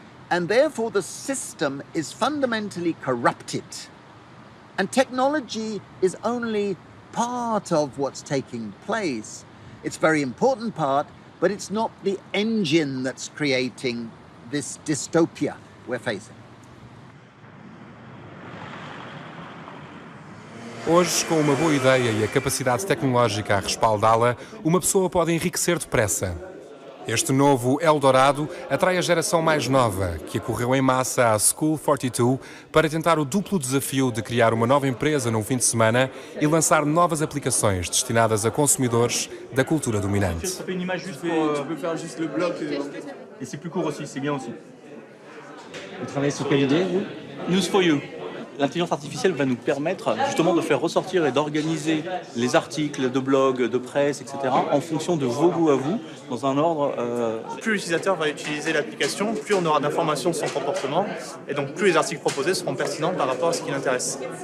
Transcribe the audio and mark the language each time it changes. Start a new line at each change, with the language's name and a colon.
English: And therefore the system is fundamentally corrupted. And technology is only part of what's taking place. It's a very important part, but it's not the engine that's creating this dystopia we're facing.
Portuguese: Hoje, com uma boa ideia e a capacidade tecnológica a respaldá-la, uma pessoa pode enriquecer depressa. Este novo Eldorado atrai a geração mais nova, que acorreu em massa à School 42 para tentar o duplo desafio de criar uma nova empresa num fim de semana e lançar novas aplicações destinadas a consumidores da cultura dominante.
French: Ça fait une image juste pour... Tu peux faire juste le bloc et c'est plus court aussi, c'est bien aussi. Vous travaillez sur quelle idée, vous?
English: News for You.
French: L'intelligence artificielle va nous permettre justement de faire ressortir et d'organiser les articles de blog, de presse, etc. en fonction de vos goûts à vous, dans un ordre... Plus l'utilisateur va utiliser l'application, plus on aura d'informations sur son comportement, et donc plus les articles proposés seront pertinents par rapport à ce qui l'intéresse.